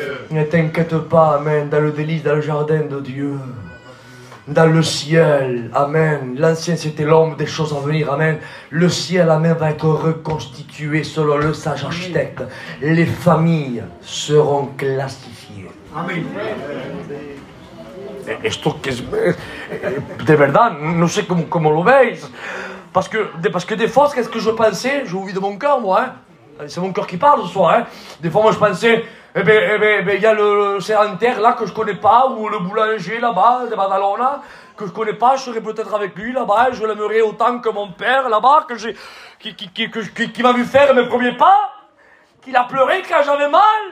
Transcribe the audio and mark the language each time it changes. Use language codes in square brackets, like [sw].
[fr] Ne t'inquiète pas, Amen, dans le délice, dans le jardin de Dieu. Dans le ciel, Amen. L'ancien, c'était l'homme des choses à venir, Amen. Le ciel, Amen, va être reconstitué selon le sage architecte. Les familles seront classifiées. Amen. [es] Esto que es de verdad, no sé cómo lo veis. [fr] Parce que des fois, qu'est-ce que je pensais, je vous vis de mon cœur, moi, hein. C'est mon cœur qui parle ce soir, hein. Des fois, moi, je pensais, il y a le sédentaire là que je connais pas, ou le boulanger là-bas, de Badalona, que je connais pas, je serais peut-être avec lui là-bas, je l'aimerais autant que mon père là-bas, qui m'a vu faire mes premiers pas, qu'il a pleuré quand j'avais mal.